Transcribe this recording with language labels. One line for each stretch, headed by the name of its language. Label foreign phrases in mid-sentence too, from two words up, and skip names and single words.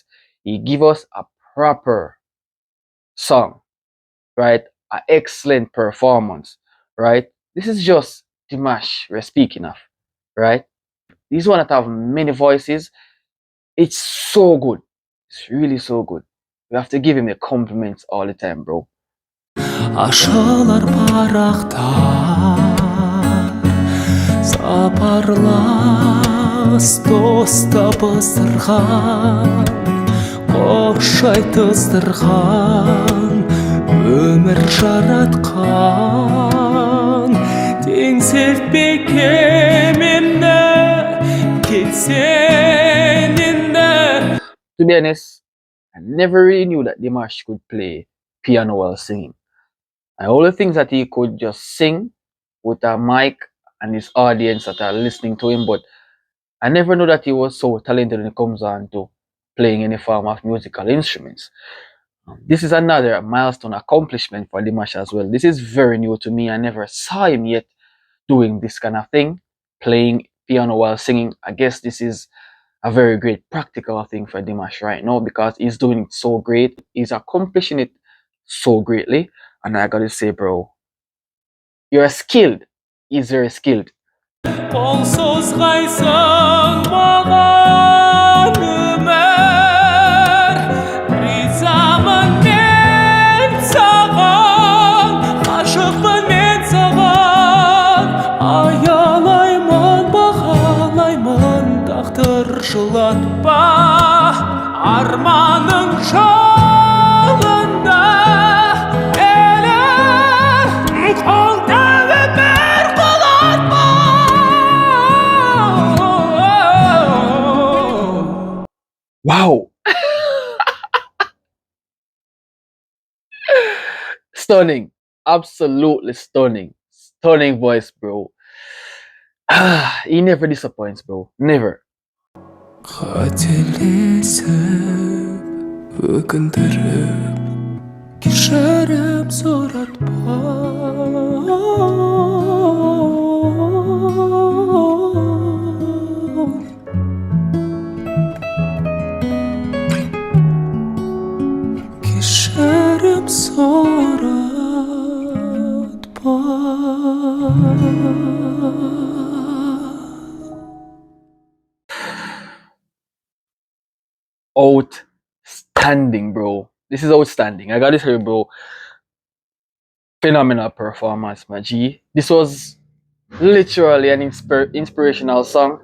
English: He give us a proper song, right? An excellent performance, right? This is just Dimash we're speaking of, right? This one that have many voices. It's so good. It's really so good. We have to give him the compliments all the time, bro.
Kazakh: Ашылар парақтар сапарлас дос табыстырған қош айтыстырған өмір жаратқан теңселтпей кемемді кетсең енді.
English: To be honest, I never really knew that Dimash could play piano while singing. And all the things that he could just sing with a mic and his audience that are listening to him, but I never knew that he was so talented when it comes on to playing any form of musical instruments. This is another milestone accomplishment for Dimash as well. This is very new to me. I never saw him yet doing this kind of thing, playing piano while singing. I guess this is a very great practical thing for Dimash right now because he's doing it so great. He's accomplishing it so greatly. And I gotta say, bro, you're skilled. He's very skilled.
Kazakh: Қолсыз қайсың маған өмір, ризамын мен саған, ғашықпын мен саған, аялаймын бағалаймын тағдыр жылатпа арманың жолында елім қолдауы бір құлатпа.
English: Wow. Stunning. Absolutely stunning. Stunning voice, bro. He never disappoints, bro. Never.
Kazakh: қателесіп өкіндіріп кешірім сұратпа кешірім сұратпа.
English: Outstanding, bro. This is outstanding. I gotta say, bro. Phenomenal performance, my G. This was literally an inspirational song.